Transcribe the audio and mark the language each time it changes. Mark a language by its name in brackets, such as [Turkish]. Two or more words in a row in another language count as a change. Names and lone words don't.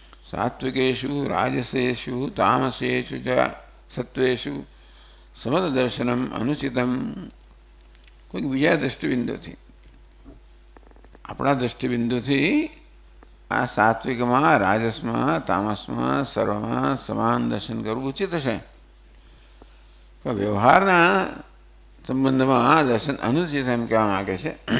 [Sanskrit] सात्विकेषु राजसेषु तामसेषु च सत्वेषु समदर्शनम अनुचितम. [Gujarati] कोઈક બીજા દૃષ્ટિબિંદુથી, આપણા દૃષ્ટિબિંદુથી આ સાત્વિકમાં, રાજસમાં, તામસમાં, સર્વમાં સમાન દર્શન કરવું ઉચિત છે, પણ વ્યવહારના સંબંધમાં આ દર્શન અનુચિત એમ કહેવા માગે છે.